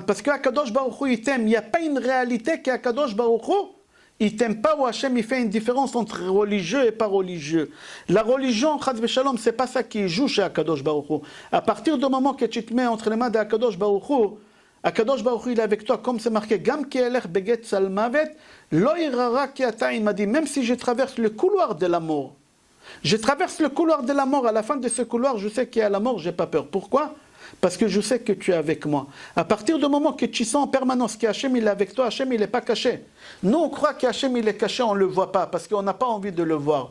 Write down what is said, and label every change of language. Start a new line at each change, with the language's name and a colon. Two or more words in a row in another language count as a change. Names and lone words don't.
French: Parce qu'
Hebrew: הקדוש ברוך הוא,
French: il t'aime. Il n'y a pas une réalité qu'
Hebrew: הקדוש ברוך הוא,
French: il t'aime pas, ou Hachem, il fait une différence entre religieux et pas religieux. La religion,
Hebrew: חס ושלום,
French: c'est pas ça qui joue chez
Hebrew: הקדוש ברוך הוא.
French: À partir du moment que tu te mets entre les mains d'
Hebrew: הקדוש ברוך הוא, הקדוש ברוך הוא,
French: il est avec toi, comme c'est marqué,
Hebrew: גם כי אלך בגיא צלמוות, לא אירא רע כי אתה,
French: il m'a dit, même si je traverse le couloir de la mort, je traverse le couloir de la mort, à la fin de ce couloir, je sais qu'il y a la mort, je n'ai pas peur. Pourquoi? Parce que je sais que tu es avec moi. À partir du moment que tu sens en permanence qu'Hachem il est avec toi, Hachem il n'est pas caché. Nous on croit qu'Hachem il est caché, on ne le voit pas, parce qu'on n'a pas envie de le voir.